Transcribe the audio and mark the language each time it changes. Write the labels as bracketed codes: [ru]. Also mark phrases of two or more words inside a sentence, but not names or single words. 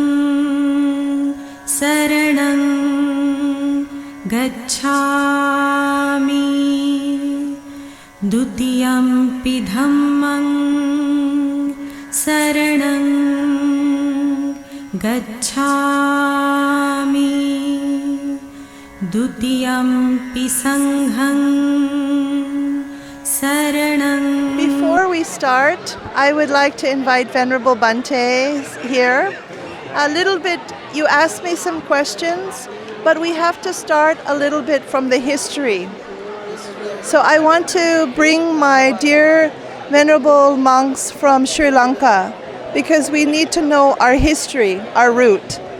[pi] शरणं गच्छामि, द्वितीयंपि धम्मं शरणं गच्छामि, द्वितीयंपि संघं शरणं। [en] Before we start, I would like to invite Venerable Bhante here. A little bit, you asked me some questions, but we have to start a little bit from the history. So I want to bring my dear venerable monks from Sri Lanka because we need to know our history, our root.